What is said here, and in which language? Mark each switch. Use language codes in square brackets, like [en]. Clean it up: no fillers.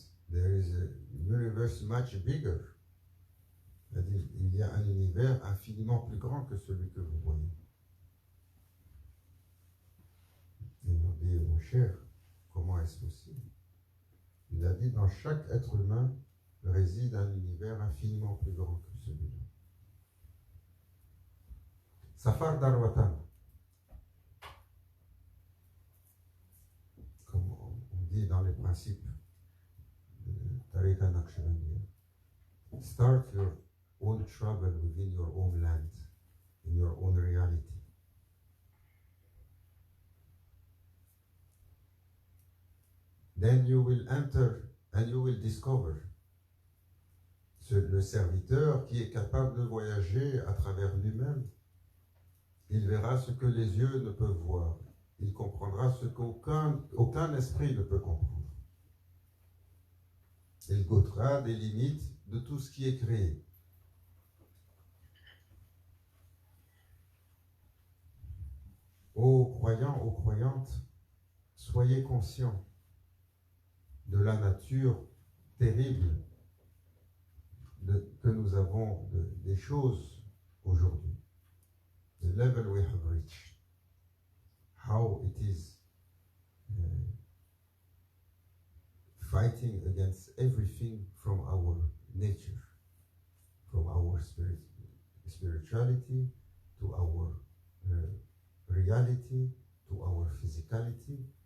[en] There is a universe much bigger. [fr] Il y a un univers infiniment plus grand que celui que vous voyez. Il nous dit, mon cher, comment est-ce possible? Il a dit, dans chaque être humain réside un univers infiniment plus grand que celui-là. [en] Safar Darwatan, [fr] comme on dit dans les principes de [en] Tariqa Naqshbandiya, start your own travel within your own land, in your own reality. Then you will enter and you will discover. [fr] Le serviteur qui est capable de voyager à travers lui-même, il verra ce que les yeux ne peuvent voir. Il comprendra ce qu'aucun esprit ne peut comprendre. Il goûtera des limites de tout ce qui est créé. Ô croyants, ô croyantes, soyez conscients de la nature terrible que nous avons des choses aujourd'hui. [en] The level we have reached. How it is fighting against everything from our nature, from our spirituality to our reality, to our physicality.